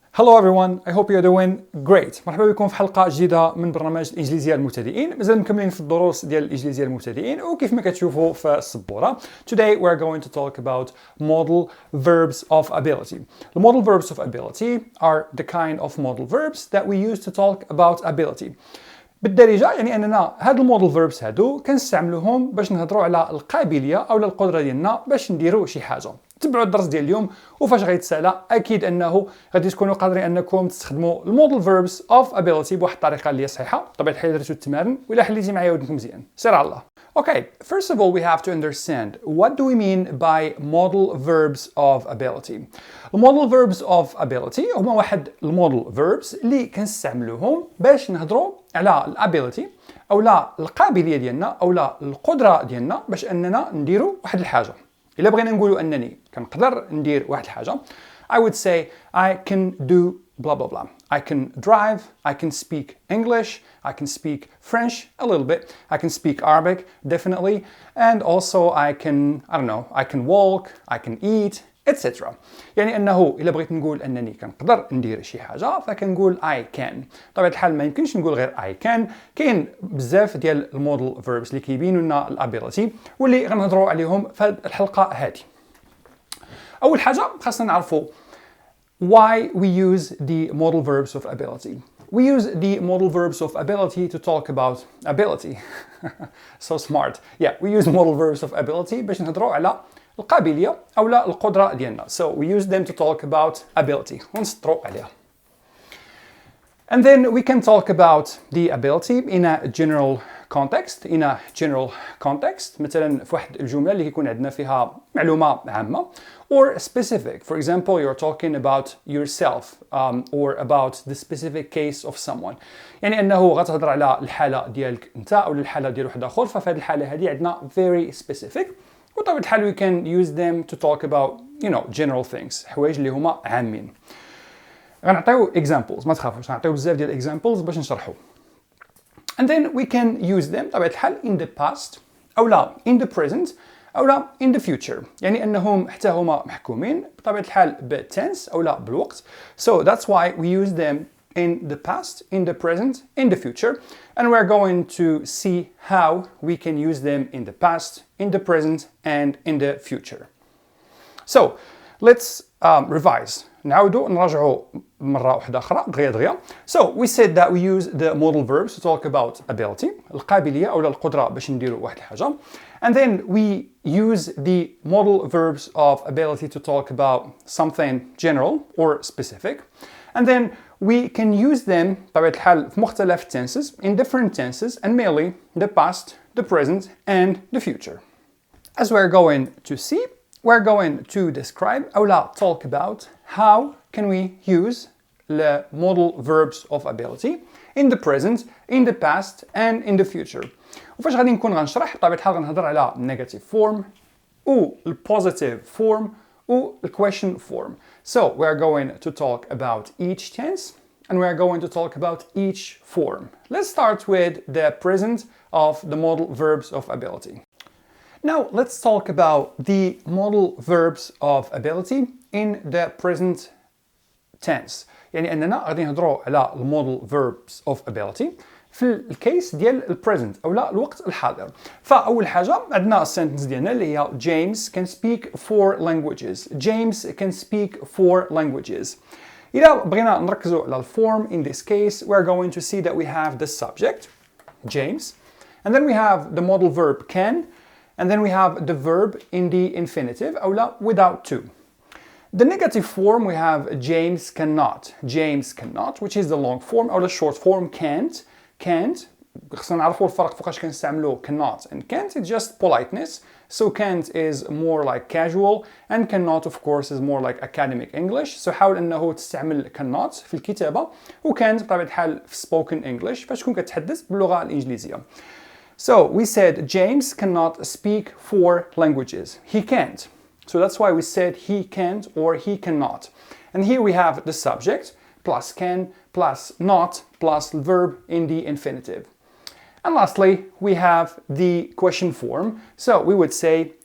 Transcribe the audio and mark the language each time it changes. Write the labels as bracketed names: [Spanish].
[English] Hello everyone, I hope you're doing great. [Arabic] مرحبا بكم في حلقة جديدة من برنامج الإنجليزية للمبتدئين. مازال مكملين في الدروس ديال الإنجليزية للمبتدئين وكيف ما كتشوفوا في السبورة. [English] Today we're going to talk about modal verbs of ability. The modal verbs of ability are the kind of modal verbs that we use to talk about ability. [Arabic] بالدارجة يعني أننا هاد المودل فيربس هادو كنستعملوهم باش نهضروا على القابلية أو القدرة ديالنا باش نديروا شي حاجة. تبعوا الدرس ديال اليوم وفاش غيتسالى اكيد انه غادي تكونوا قادرين انكم تستخدموا المودل فيربس اوف ابيليتي بواحد الطريقه اللي هي صحيحه. بطبيعه الحال درتوا التمارين ولا حليتي معايا ودنكم مزيان سير على الله. [English] Okay, first of all we have to understand what do we mean by modal verbs of ability. [Arabic] المودل [English] verbs of ability [Arabic] هما واحد المودل verbs اللي كنستعملوهم باش نهضروا على الابيليتي او لا القابليه ديالنا او لا القدره ديالنا باش اننا نديروا واحد الحاجه. إلا بغينا نقولوا أنني كنقدر ندير واحد الحاجة [English] I would say I can do blah blah blah. I can drive, I can speak English, I can speak French a little bit, I can speak Arabic definitely, and also I can walk, I can eat, etc. [Arabic] يعني أنه إلا بغيت نقول أنني كنقدر ندير شي حاجة فكنقول [English] I can. [Arabic] طبعا الحال ما يمكنش نقول غير [English] I can. [Arabic] كاين بزاف ديال المودل verbs اللي كيبينوا لنا الابيليتي واللي غنهضروا عليهم في الحلقة هذه. أول حاجة خاصنا نعرفوا [English] why we use the modal verbs of ability. We use the modal verbs of ability to talk about ability. So smart. Yeah, we use modal verbs of ability [Arabic] باش نهضروا على القابلية أو لا القدرة ديالنا. [English] So we use them to talk about ability. [Arabic] ونسطروا عليها. [English] And then we can talk about the ability in a general context. In a general context. [Arabic] مثلا في واحد الجملة اللي يكون عندنا فيها معلومة عامة. [English] Or specific. For example, you're talking about yourself or about the specific case of someone. [Arabic] يعني أنه غتهضر على الحالة ديالك أنت أو الحالة ديال واحد آخر. ففي هذه الحالة هذه عندنا [English] very specific. [Arabic] وطبعا الحال [English] we can use them to talk about general things. [Arabic] حوايج اللي هما عامين. غنعطيو examples ما تخافوش غنعطيو بزاف ديال examples باش نشرحو. [English] And then we can use them [Arabic] طبعا الحال [English] in the past [Arabic] أو لا [English] in the present أو لا in the future. [Arabic] يعني أنهم حتى هما محكومين بطبيعة الحال بالtense أو لا بالوقت. [English] So that's why we use them in the past, in the present, in the future. And we're going to see how we can use them in the past, in the present, and in the future. So let's revise. [Arabic] نعاودوا نراجعوا مرة واحدة أخرى دغيا. [English] So we said that we use the modal verbs to talk about ability [Arabic] القابلية أو القدرة باش نديروا واحد الحاجة. [English] And then we use the modal verbs of ability to talk about something general or specific. And then we can use them [Arabic] بطبيعة الحال في مختلف [English] tenses in different tenses and mainly the past, the present and the future. As we're going to see, we're going to describe [Arabic] أو لا [English] talk about how can we use the modal verbs of ability in the present, in the past and in the future. [Arabic] وفاش غادي نكون غنشرح بطبيعة الحال غنهضر على [English] negative form [Arabic] و [English] positive form [Arabic] و [English] question form. So we're going to talk about each tense and we're going to talk about each form. Let's start with the present of the modal verbs of ability. Now let's talk about the modal verbs of ability in the present tense. [Arabic] يعني أننا غادي نهضروا على المودل [English] verbs of ability [Arabic] في الكيس ديال البريزنت او لا الوقت الحاضر. فاول حاجه عندنا السنتنس ديالنا اللي هي [English] James can speak 4 languages. James can speak 4 languages. [Arabic] إذا بغينا نركزوا على الفورم [English] in this case we're going to see that we have the subject James and then we have the modal verb can and then we have the verb in the infinitive [Arabic] أو لا [English] without to. The negative form we have James cannot. James cannot which is the long form [Arabic] أو [English] the short form can't. [Arabic] خصنا نعرفوا الفرق فوقاش كنستعملوا [English] cannot and can't. It's just politeness. So can't is more like casual and cannot of course is more like academic English. [Arabic] So حاول أنه تستعمل cannot في الكتابة و can't بطبيعة الحال في [English] spoken English [Arabic] فاش تكون كتحدث باللغة الإنجليزية. [English] So we said James cannot speak 4 languages. He can't. So that's why we said he can't or he cannot. And here we have the subject plus can plus not plus verb in the infinitive. And lastly, we have the question form. So we would say